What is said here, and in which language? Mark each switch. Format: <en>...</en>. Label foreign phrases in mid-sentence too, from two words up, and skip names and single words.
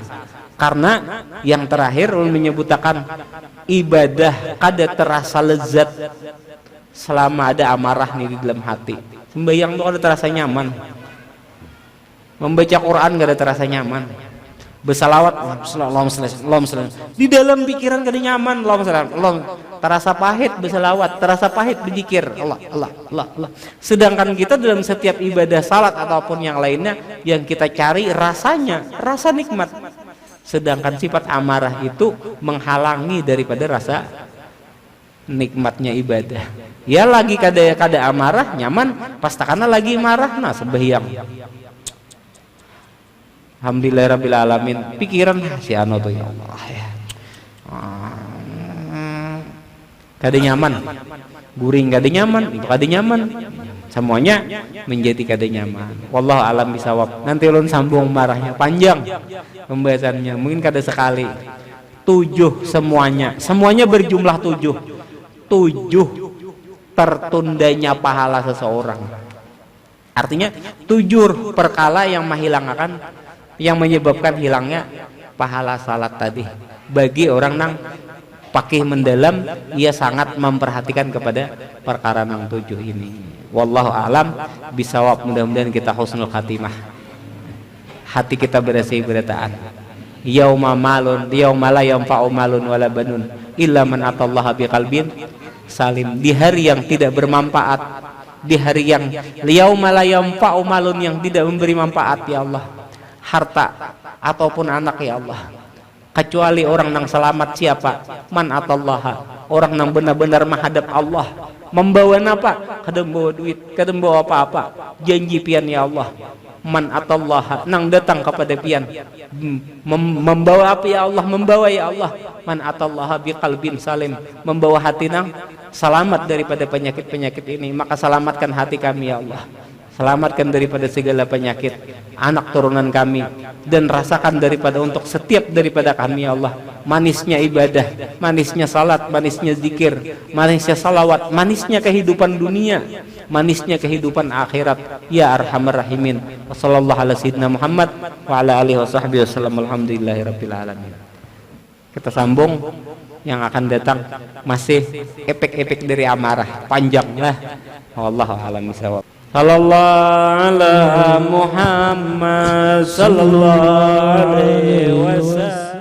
<bjn>Karena yang terakhir menyebutkan ibadah kada terasa lezat selama ada amarah nih di dalam hati. Sembahyang itu kada terasa nyaman. Membaca Quran kada terasa nyaman. Bersalawat di dalam pikiran kada nyaman terasa pahit bersalawat terasa pahit berzikir Allah.</bjn> <id>Sedangkan kita dalam setiap ibadah salat ataupun yang lainnya yang kita cari rasanya rasa nikmat, sedangkan sifat amarah itu menghalangi daripada rasa nikmatnya ibadah.</id> <bjn>Ya lagi kada amarah nyaman pastakana lagi marah nah sembahyang</bjn> <ar>الحمد لله رب العالمين</ar> <bjn>pikiran si anu tuh</bjn> <ar>يا الله</ar> <bjn>ya. Kada nyaman. Guring kada nyaman, itu kada nyaman. Semuanya menjadi kada nyaman.</bjn> <ar>والله أعلم بالصواب.</ar> <bjn>Nanti ulun sambung marahnya panjang pembahasannya. Mungkin kada sekali. 7 semuanya.</bjn> <id>Semuanya berjumlah 7. 7 tertundanya pahala seseorang. Artinya 7 perkala yang menghilangkan yang menyebabkan hilangnya pahala salat tadi.</id> <bjn>Bagi orang nang pakih mendalam, ia sangat memperhatikan kepada perkara nang 7 ini.</bjn> <ar>والله أعلم بالصواب.</ar> <id>Mudah-mudahan kita</id> <ar>حسن الخاتمة.</ar> <id>Hati kita bersih bertaat.</id> <ar>يوم لا ينفع مال ولا بنون إلا من أتى الله بقلب سليم.</ar> <id>Di hari yang tidak bermanfaat, di hari yang</id> <ar>يوم لا ينفع مال</ar> <id>yang tidak memberi manfaat</id> <ar>يا الله,</ar> <id>harta ataupun anak</id> <ar>يا الله,</ar> <id>kecuali orang yang selamat siapa?</id> <ar>من أتى الله,</ar> <id>orang yang benar-benar menghadap Allah. Membawa apa?</id> <bjn>Kada membawa duit, kada membawa apa-apa. Janji pian</bjn> <ar>يا الله. من أتى الله,</ar> <bjn>nang datang kepada pian.</bjn> <id>Membawa apa</id> <ar>يا الله?</ar> <id>Membawa</id> <ar>يا الله. من أتى الله بقلب سليم,</ar> <bjn>membawa hati nang selamat daripada penyakit-penyakit ini.</bjn> <id>Maka selamatkan hati kami</id> <ar>يا الله.</ar> <id>Selamatkan daripada segala penyakit anak turunan kami, dan rasakan daripada untuk setiap daripada kami</id> <ar>يا الله</ar> <id>manisnya ibadah, manisnya salat, manisnya zikir, manisnya salawat, manisnya kehidupan dunia, manisnya kehidupan akhirat</id> <ar>يا أرحم الراحمين. وصلى الله على سيدنا محمد وعلى آله وصحبه وسلم. الحمد لله رب العالمين.</ar> <id>Kita sambung yang akan datang, masih efek-efek dari amarah panjanglah.</id> <ar>والله أعلم بالصواب. صلى الله على محمد صلى الله عليه وسلم.</ar>